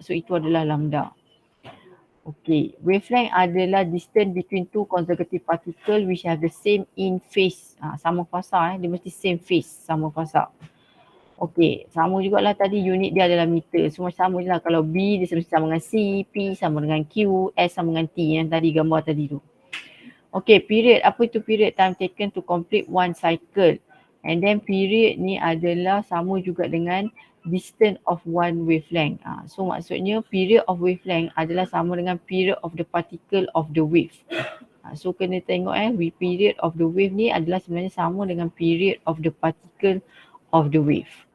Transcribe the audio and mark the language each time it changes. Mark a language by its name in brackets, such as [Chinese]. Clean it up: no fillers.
[English] So [Malay] itu adalah [English] lambda. Okay, wavelength [Malay] adalah [English] distance between two consecutive particle which have the same in phase. [Malay] Sama fasa dia mesti [English] same phase, [Malay] sama fasa. Okey, sama jugalah tadi unit dia adalah meter. Semua sama je lah. Kalau B dia sama dengan C, P sama dengan Q, S sama dengan T yang tadi gambar tadi tu. Okey, period. Apa itu period? [English] Time taken to complete one cycle. And then period [Malay] ni adalah sama juga dengan [English] distance of one wavelength. So [Malay] maksudnya [English] period of wavelength [Malay] adalah sama dengan [English] period of the particle of the wave. So [Malay] kena tengok [English] period of the wave [Malay] ni adalah sebenarnya sama dengan [English] period of the particle of the wave.